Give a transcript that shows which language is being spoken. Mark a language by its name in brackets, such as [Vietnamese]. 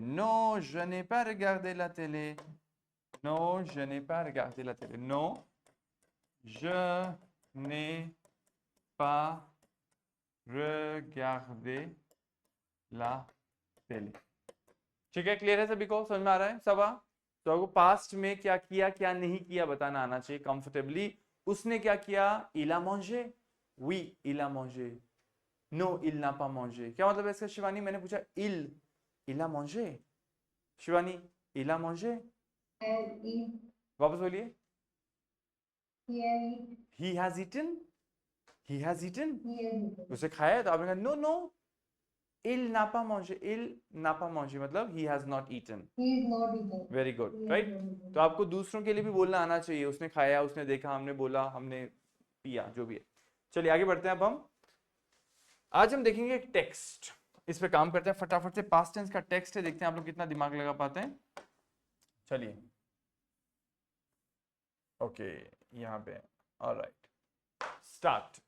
[French] Non, je n'ai pas regardé la télé. Non, je n'ai pas regardé la télé. Non, je n'ai pas regardé la télé. [Hindi] ठीक है, clear है सभी को, समझ में आ रहा है सब? तो आपको पास्ट में क्या किया क्या नहीं किया बताना आना चाहिए कंफर्टेबली। उसने क्या किया? [French] Il a mangé? Oui, il a mangé. Non, il n'a pas mangé. [Hindi] क्या मतलब है इसका शिवानी? मैंने पूछा [French] il a mangé. [Hindi] Shivani, il a mangé? [English] And eat, [Hindi] वापस बोलिए। [English] he has eaten. He has eaten? He has eaten. [Hindi] उसे खाया है? तो आपने कहा no no, [French] il n'a pas mangé. Il n'a pas mangé मतलब [English] he has not eaten. He is not eaten. Very good, He has right? not eaten. [Hindi] तो आपको दूसरों के लिए भी बोलना आना चाहिए। उसने खाया, उसने देखा, हमने बोला, हमने पिया, जो भी है। चलिए आगे बढ़ते हैं। अब हम आज हम देखेंगे एक टेक्स्ट, इस पे काम करते हैं फटाफट से। पास्ट टेंस का टेक्स्ट है, देखते हैं आप लोग कितना दिमाग लगा पाते हैं। चलिए, ओके, यहाँ पे ऑलराइट, स्टार्ट।